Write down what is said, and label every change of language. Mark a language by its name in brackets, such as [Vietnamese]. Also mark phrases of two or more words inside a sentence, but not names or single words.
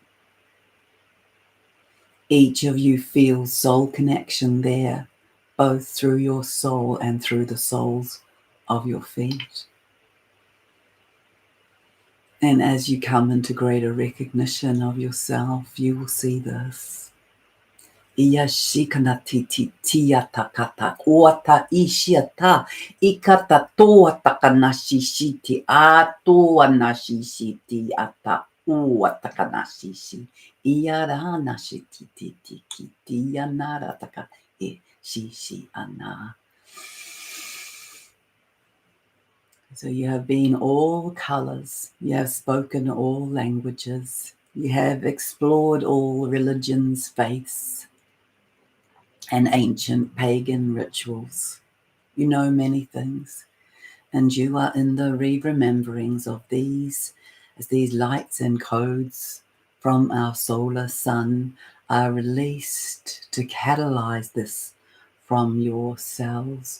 [English] Each of you feels soul connection there, both through your soul and through the soles of your feet. And as you come into greater recognition of yourself, you will see this. Iyashikanatiti kuata ishiata ikata toata kanashishiti atua nashishiti ata uata kanashishi iyara nashititi kiti yanara taka e shishi ana. So you have been all colors, you have spoken all languages, you have explored all religions, faiths, and ancient pagan rituals. You know many things, and you are in the re-rememberings of these, as these lights and codes from our solar sun are released to catalyze this from your cells.